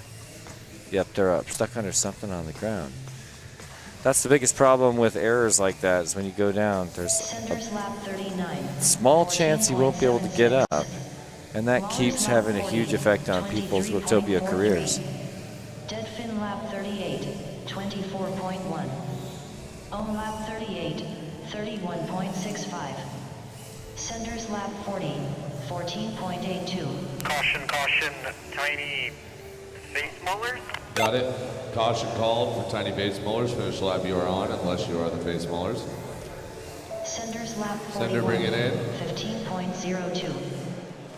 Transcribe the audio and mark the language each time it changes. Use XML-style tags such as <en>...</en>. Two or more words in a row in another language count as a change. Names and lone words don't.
<en>Yep, they're up. Stuck under something on the ground. That's the biggest problem with errors like that, is when you go down, there's Senders lap 39. a small chance you won't be able to get up. And that keeps having a huge effect on people's Whooptopia careers. Dead fin lap 38, 24.1. Ohm lap 38, 31.65. Senders lap 40, 14.82. Caution, caution, Tiny Face Maulers? Got it. Caution called for Tiny Face Maulers. Finish lap you are on, unless you are the Face Maulers. Senders lap 41, Sender bring it in.</en>